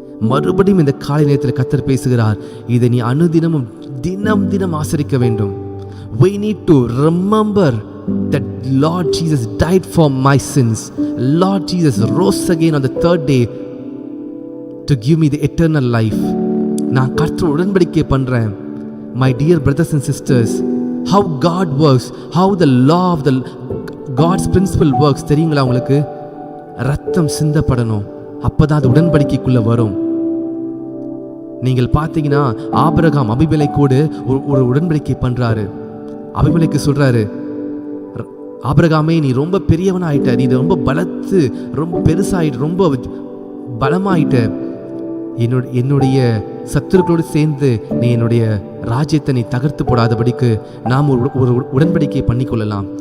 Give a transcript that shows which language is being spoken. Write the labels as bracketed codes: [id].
[ta] மறுபடியும் இந்த காலை நேரத்தில் கர்த்தர் பேசுகிறார், இதை நீ அனுதினமும் தினம் ஆசரிக்க வேண்டும். [en] We need to remember that Lord Jesus died for my sins. Lord Jesus rose again on the third day to give me the eternal life. [ta] நான் கர்த்தரோட உடன்படிக்கை பண்றேன். [en] My dear brothers and sisters, how God works, how the law of the God's principle works [ta] தெரியுங்களா உங்களுக்கு? ரத்தம் சிந்தப்படணும், அப்பதான் அது உடன்படிக்கைக்குள்ள வரும். நீங்கள் பார்த்தீங்கன்னா ஆபிரகாம் அபிமெலேக்கோடு ஒரு உடன்படிக்கை பண்றாரு. அபிமெலேக்கு சொல்றாரு, ஆபிரகாமே நீ ரொம்ப பெரியவனாயிட்ட, நீ ரொம்ப பலத்து, ரொம்ப பெருசாயிட்ட, ரொம்ப பலமாயிட்ட, என்னுடைய சத்துருக்களோடு சேர்ந்து நீ என்னுடைய ராஜ்யத்தை நீ தகர்த்து போடாதபடிக்கு நாம் ஒரு உடன்படிக்கை பண்ணிக்கொள்ளலாம்.